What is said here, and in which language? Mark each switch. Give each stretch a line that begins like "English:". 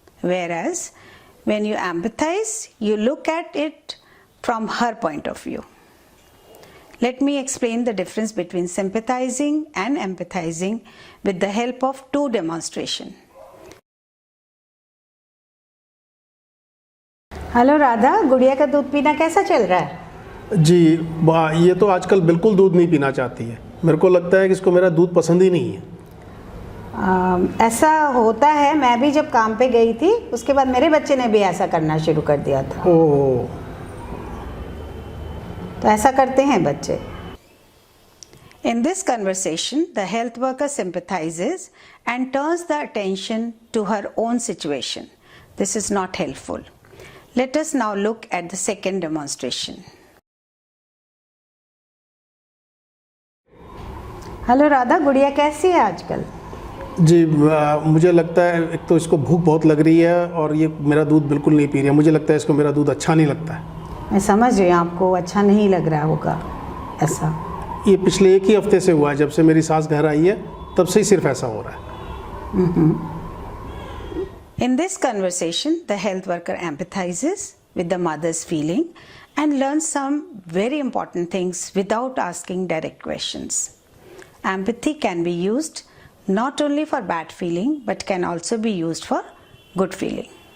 English: Whereas when you empathize, you look at it from her point of view. Let me explain the difference between sympathizing and empathizing with the help of two demonstrations.
Hindi: Hello Radha, गुड़िया का दूध पीना कैसा चल रहा है? जी ये तो आजकल बिल्कुल दूध नहीं पीना चाहती है। मेरे को लगता है कि इसको मेरा दूध पसंद ही नहीं है। ऐसा होता है, मैं भी जब काम पे गई थी उसके बाद मेरे बच्चे ने भी ऐसा करना शुरू कर दिया था। ओह, तो ऐसा करते हैं बच्चे।
English: In this conversation, the health worker sympathizes and turns the attention to her own situation. This is not helpful. Let us now look at the second demonstration.
Hindi: Hello Radha, गुड़िया कैसी है आजकल? जी मुझे लगता है एक तो इसको भूख बहुत लग रही है और ये मेरा दूध बिल्कुल नहीं पी रही है। मुझे लगता है इसको मेरा दूध अच्छा नहीं लगता है। मैं समझ रही हूँ आपको अच्छा नहीं लग रहा होगा ऐसा। ये पिछले 1 ही हफ्ते से हुआ है, जब से मेरी सास घर आई है तब से ही सिर्फ ऐसा हो रहा है।
English: In this conversation, the health worker empathizes with the mother's feeling and learns some very important things without asking direct questions. Empathy can be used not only for bad feeling but can also be used for good feeling.